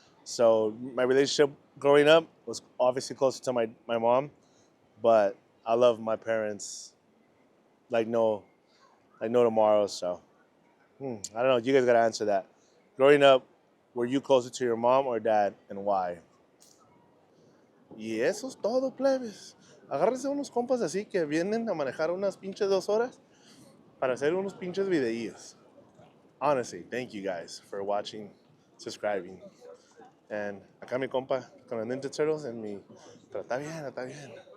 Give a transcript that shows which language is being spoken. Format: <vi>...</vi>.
<en>So my relationship growing up was obviously closer to my mom, but I love my parents like no tomorrow. So I don't know. You guys gotta answer that. Growing up, were you closer to your mom or dad, and why?</en> <es>Y eso es todo, plebes. Agárrense unos compas así que vienen a manejar unas pinches 2 horas para hacer unos pinches videillos.</es> <en>Honestly, thank you guys for watching, subscribing.</en> <es>And acá mi compa con los Ninja Turtles en mi... Pero está bien, está bien.</es>